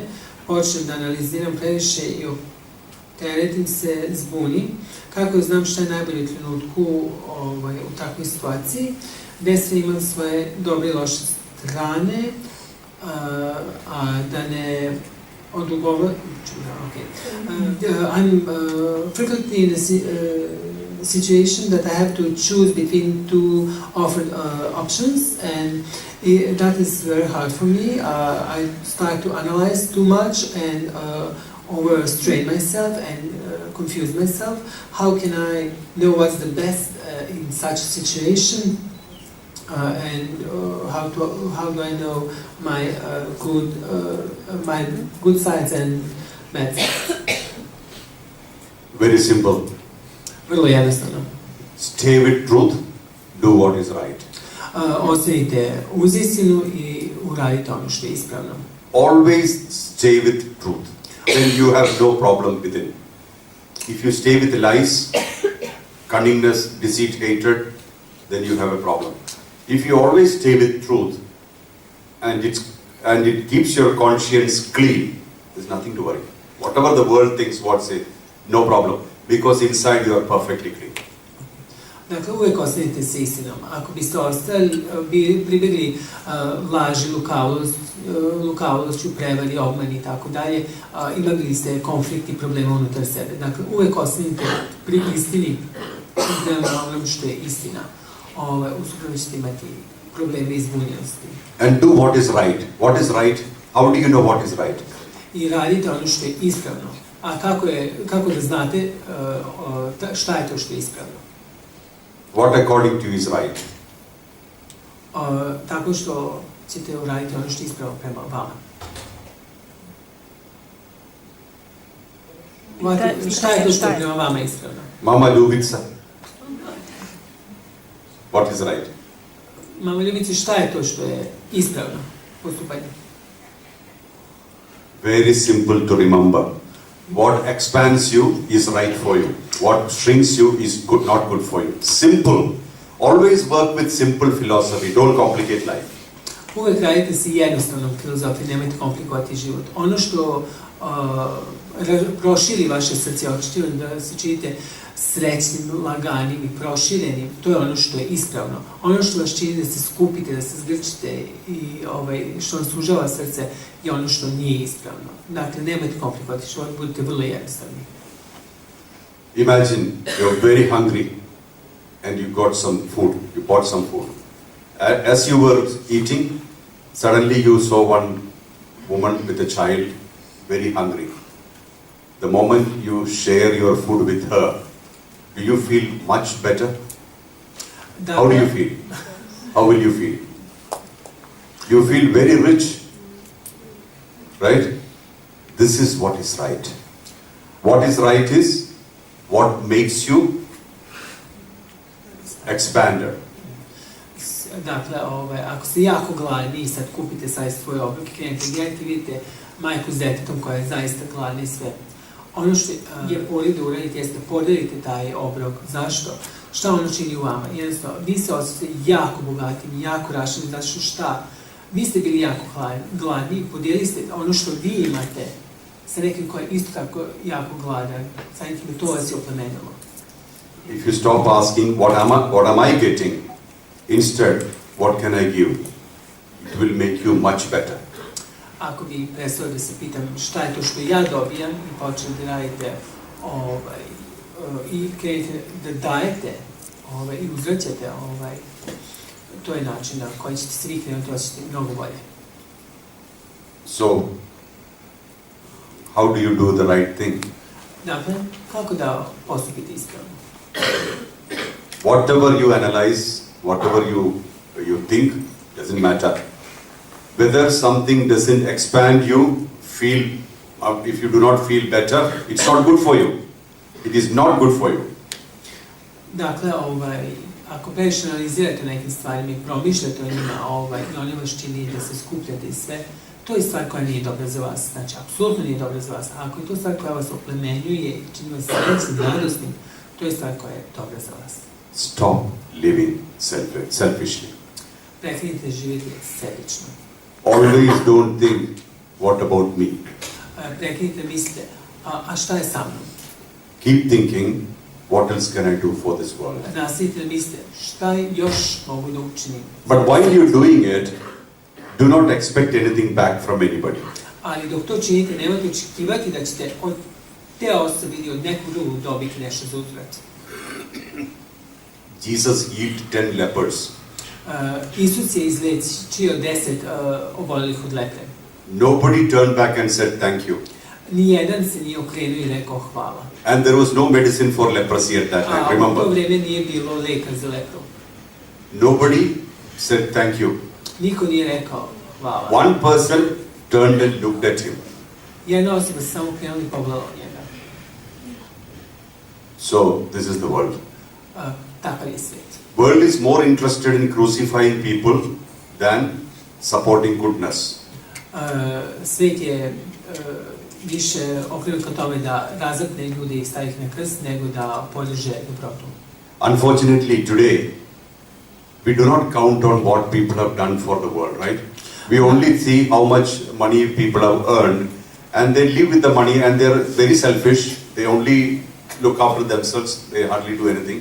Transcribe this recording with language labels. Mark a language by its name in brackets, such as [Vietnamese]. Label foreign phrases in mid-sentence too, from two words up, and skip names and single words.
[Serbian] Počnem da analiziram previše i opteretim se, zbunim. Kako znam šta je najbolje u trenutku u takvoj situaciji, gde sve imam svoje dobre i loše strane, a da ne odugovorim. [English] I'm frequently in a situation that I have to choose between two offered options, and that is very hard for me. I start to analyze too much and overstrain myself and confuse myself. How can I know what's the best in such a situation? And how do I know my good sides and bad sides? Very simple. [Serbian] Vrlo jednostavno. [English] Stay with truth, do what is right. [Serbian] Ostanite uz istinu i uradite ono što je ispravno. [English] Always stay with truth. Then you have no problem with it. If you stay with lies, cunningness, deceit, hatred, then you have a problem. If you always stay with truth, and it keeps your conscience clean, there's nothing to worry. Whatever the world thinks, what say, no problem. Because inside you are perfectly clean. [Serbian] Dakle, uvek ostanite sa istinom. Ako biste ostali, pribegli laži, lukavološću, prevari, obmani i tako dalje, imali biste konflikt i problema unutar sebe. Dakle, uvek ostanite pri istini prema onom što je istina. U suprotnom ćete imati probleme i zbunjenosti. [English] And do what is right. What is right? How do you know what is right? [Serbian] I radite ono što je ispravno. A kako da znate šta je to što je ispravno? [English] What according to you is right? [Serbian] Tako što ćete uraditi ono što je ispravno prema vama. Šta je to što je prema vama ispravno? Mama Ljubica. [English] What is right? [Serbian] Mama Ljubici, šta je to što je ispravno postupanje? [English] Very simple to remember. What expands you is right for you. What shrinks you is not good for you. Simple. Always work with simple philosophy. Don't complicate life. [Serbian] Uvek radite se jednostavnom filozofiji, nemojte komplikovati život. Ono što proširi vaše srce, očito da se činite srećnim, laganim i proširenim, to je ono što je ispravno. Ono što vas čini da se skupite, da se zgrčite i što vam sužava srce je ono što nije ispravno. Dakle, nemojte komplikovati život, budite vrlo jednostavni. [English] Imagine you're very hungry and you got some food, you bought some food. As you were eating, suddenly you saw one woman with a child, very hungry. The moment you share your food with her, do you feel much better? How do you feel? How will you feel? You feel very rich, right? This is what is right. What is right is what makes you expanded. [Serbian] Dakle, ako ste jako gladni i sad kupite sad svoj obrok i krenete gledati, vidite majku s detetom koja je zaista gladna i sve. Ono što je bolje da uradite jeste podelite taj obrok. Zašto? Šta ono čini u vama? Jednostavno, vi se osjećate jako bogatim, jako rašeni, zato što šta? Vi ste bili jako gladni i podijelili ste ono što vi imate sa nekim koji je isto tako jako gladan. Samim time to vas je oplemenilo. [English] If you stop asking what am I getting, instead what can I give, it will make you much better. [Serbian] Ako bi prestao da se pitam šta je to što ja dobijam i počeli da radite i krenete da dajete i uzvraćate, to je način na koji ćete se vi krenuti osjećati mnogo bolje. [English] So, how do you do the right thing? [Serbian] Dakle, kako da postupite ispravno? [English] Whatever you analyze, whatever you think, doesn't matter. Whether something doesn't expand you, if you do not feel better, it's not good for you. It is not good for you. [Serbian] Dakle, ako previše analizirate o nekim stvarima i promišljate o njima, i onima što čini da se skupljate i sve, to je stvar koja nije dobra za vas. Znači, apsolutno nije dobra za vas. A ako je to stvar koja vas oplemenjuje i čini vas srećnim, radosnim, to je stvar koja je dobra za vas. [English] Stop living selfishly. [Serbian] Prekinite živjeti sebično. [English] Always don't think, what about me? [Serbian] Prekinite mislite, a šta je sa mnom? [English] Keep thinking, what else can I do for this world? [Serbian] Nastavite da mislite, šta još mogu da učinim? [English] But while you're doing it, do not expect anything back from anybody. [Serbian] Ali dok to činite, nemojte očekivati da ćete od te osobe ili od nekog drugog dobiti nešto za uzvrat. [English] Jesus healed 10 lepers. [Serbian] Isus je izlečio 10 obolelih od lepre. [English] Nobody turned back and said thank you. [Serbian] Nijedan se nije okrenuo i rekao hvala. [English] And there was no medicine for leprosy at that time, [Serbian] A u [English] remember? [Serbian] to vreme nije bilo leka za lepru. [English] Nobody said thank you. [Serbian] Niko nije rekao hvala. [English] One person turned and looked at him. [Serbian] Jedna osoba se samo okrenula i pogledala njega. [English] So, this is the world. [Serbian] Takav je svet. [English] World is more interested in crucifying people than supporting goodness. [Serbian] Svet je više okrenut ka tome da razapne ljude i stavi ih na krst, nego da podrže dobrotu. [English] Unfortunately, today, we do not count on what people have done for the world, right? We only see how much money people have earned, and they live with the money, and they're very selfish. They only look after themselves. They hardly do anything.